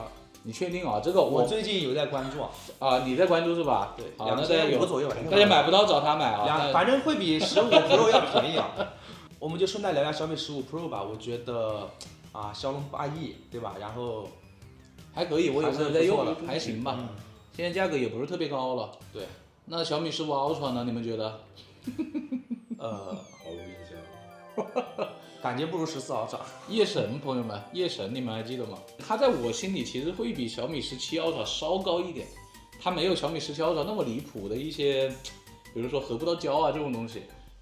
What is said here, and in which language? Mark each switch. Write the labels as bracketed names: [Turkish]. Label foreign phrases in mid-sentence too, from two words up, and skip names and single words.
[Chinese] 你確定啊？這個我最近有在關注啊。你在關注是吧？對，2500 左右。大家買不到找他買啊。反正會比15 Pro 要便宜啊。我們就順帶聊一下小米15 Pro 吧，我覺得。驍龍8翼，對吧？然後還可以，我有時候在用，還行吧。現在價格也不是特別高了。對。那小米15 Ultra 呢？你們覺得？毫無印象。感覺不如14 Ultra。夜神，朋友們，夜神你們還記得嗎？它在我心裡其實會比小米17 Ultra 稍高一點，它沒有小米17 Ultra 那麼離譜的一些，比如說合不到焦啊這種東西。